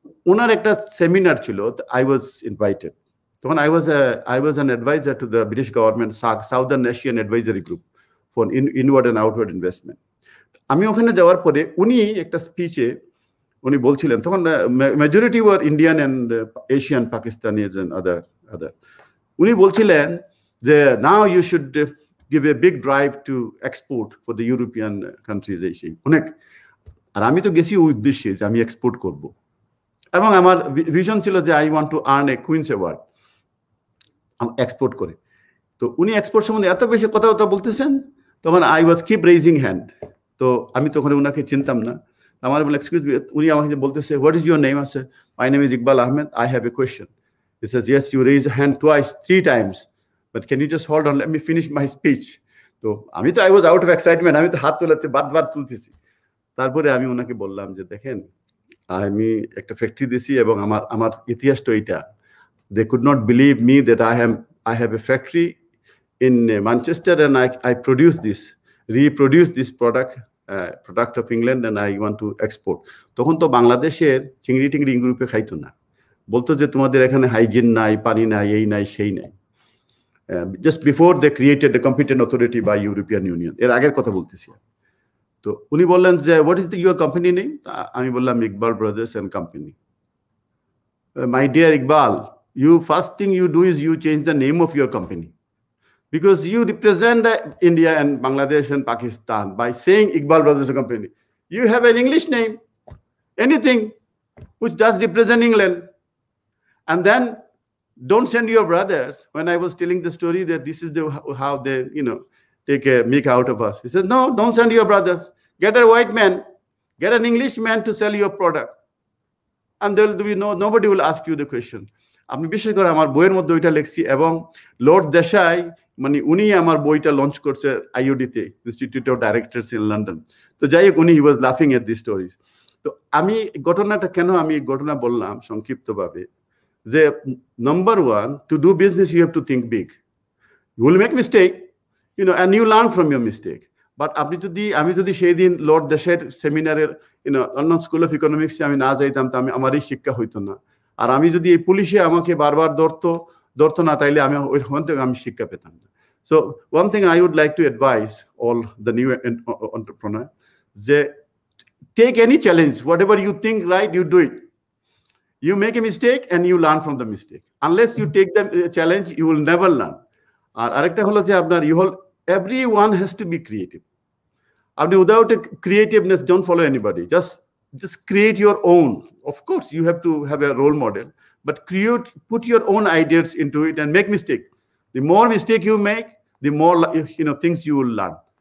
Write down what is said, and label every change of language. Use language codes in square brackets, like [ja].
[bn] ওনার একটা সেমিনার ছিল, [en] I was invited. তখন I was an adviser to the British government Southern Asian advisory group for inward and outward investment. [bn] আমি ওখানে যাওয়ার পরে উনি একটা স্পিচে উনি বলছিলেন, তখন [en] Majority were Indian and Asian, Pakistanis and other. [bn] উনি বলছিলেন যে [en] now you should give a big drive to export for the European countries [bn] এই সেই অনেক। আর আমি তো গেছি ওই উদ্দেশ্যে যে আমি এক্সপোর্ট করব, এবং আমার ভিশন ছিল যে [en] I want to earn a Queen's Award [bn] export করে। তো উনি এক্সপোর্ট সম্বন্ধে এত বেশি কথা বলতেছেন, তখন [en] I was keep raising hand. [bn] তো আমি তখন ওনাকে চিনতাম না। আমার বলে [en] excuse me, [bn] উনি আমাকে বলতেছে [en] What is your name? আছে my name is Iqbal Ahmed, I have a question. He says yes you raise hand twice, 3 times, but can you just hold on, let me finish my speech. [bn] তো আমি তো [en] I was out of excitement, [bn] আমি তো হাত তোলাচ্ছি, বারবার তুলতেছি। তারপরে আমি ওনাকে বললাম যে দেখেন, আমি একটা ফ্যাক্টরি দিছি এবং আমার ইতিহাস তো এইটা। [en] They could not believe me that I have a factory in Manchester, and I produce this, reproduce this product of England, and I want to export. [bn] তখন তো বাংলাদেশের চিংড়ি টিংড়ি ইউরোপে খাইতো না, বলতো যে তোমাদের এখানে হাইজিন নাই, পানি নাই, এই নাই সেই নাই। [en] Just before they created the competent authority by European Union, [bn] এর আগের কথা বলতেছি। তো উনি বললেন যে [en] what is your company name? [bn] আমি বললাম Iqbal brothers and company. [en] My dear Iqbal, you first thing you do is you change the name of your company, because you represent India and Bangladesh and Pakistan by saying Iqbal Brothers Company. You have an English name, anything which does represent England. And then don't send your brothers. When I was telling the story that this is how they, take a make out of us. He says, no, don't send your brothers. Get a white man, get an English man to sell your product. And there will be nobody will ask you the question. [bn] আমি বিশেষ করে আমার বইয়ের মধ্যে ওইটা লিখছি, এবং Lord Desai মানে উনি আমার বইটা লঞ্চ করছে আইওডিতে, institute of directors in London. তো যাই হোক, উনি [en] হি ওয়াজ লাফিং at this stories. [bn] তো আমি ঘটনাটা কেন আমি ঘটনা বললাম সংক্ষিপ্তভাবে, যে number one, [en] To do business you have to think big. You will make mistake, and you learn from your mistake. [bn] But আমি যদি সেই দিন লর্ড দেশের সেমিনারের লন্ডন স্কুল অফ ইকোনমিক্সে আমি না যাইতাম, তা আমার এই শিক্ষা হইতো না। আর আমি যদি এই পুলিশে আমাকে বারবার ধরতো না, তাইলে আমি ওইখান থেকে আমি শিক্ষা পেতাম না। [en] So one thing I would like to advice all the new entrepreneur, যে take any challenge, whatever you think right, you do it. You make a mistake and you learn from the mistake. Unless you take the challenge, you will never learn. [bn] আর আরেকটা হলো যে আপনার [en] everyone has to be creative. Without a creativeness, don't follow anybody. Just create your own. Of course, you have to have a role model, but put your own ideas into it and make mistake. The more mistake you make, the more things you will learn.